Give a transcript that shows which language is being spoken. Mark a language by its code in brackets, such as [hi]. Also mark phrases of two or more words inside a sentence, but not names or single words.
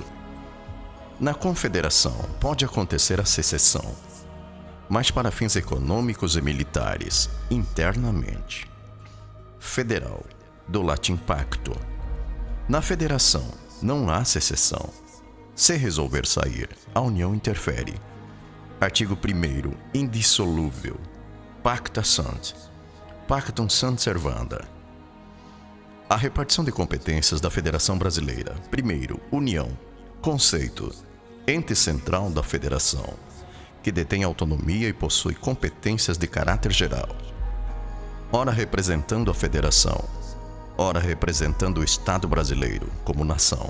[pt] Na confederação pode acontecer a secessão, mas para fins econômicos e militares, internamente. Federal, do latim pacto. Na federação não há secessão. Se resolver sair, a União interfere. Artigo 1º, indissolúvel. [la] Pacta sunt. Pactum sunt servanda. [pt] A repartição de competências da Federação Brasileira. Primeiro, União. Conceito. Ente central da Federação, que detém autonomia e possui competências de caráter geral. Ora representando a Federação, ora representando o Estado brasileiro como nação.